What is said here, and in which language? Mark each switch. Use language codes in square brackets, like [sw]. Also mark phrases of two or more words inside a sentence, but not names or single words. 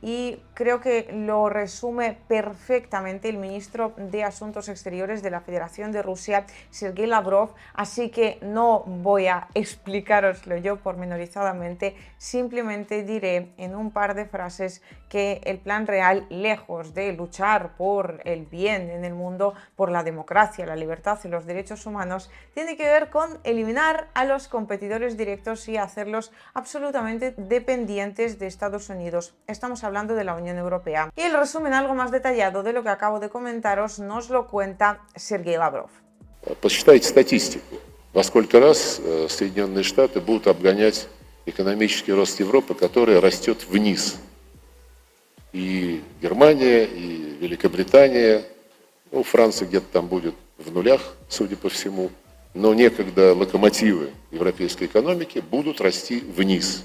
[es] y creo que lo resume perfectamente el ministro de Asuntos Exteriores de la Federación de Rusia, Sergei Lavrov, así que no voy a explicároslo yo pormenorizadamente, simplemente diré en un par de frases que el plan real, lejos de luchar por el bien en el mundo, por la democracia, la libertad y los derechos humanos, tiene que ver con eliminar a los competidores directos y hacerlos absolutamente dependientes de Estados Unidos. Estamos hablando de la Unión Europea. Y el resumen algo más detallado de lo que acabo de comentaros nos lo cuenta Sergei Lavrov. [ru] Посчитайте статистику. Во сколько раз Соединенные Штаты будут обгонять экономический рост Европы, который растет вниз. И Германия, и Великобритания, ну, Франция где-то там будет в нулях, судя по всему, но некогда локомотивы европейской экономики будут расти вниз.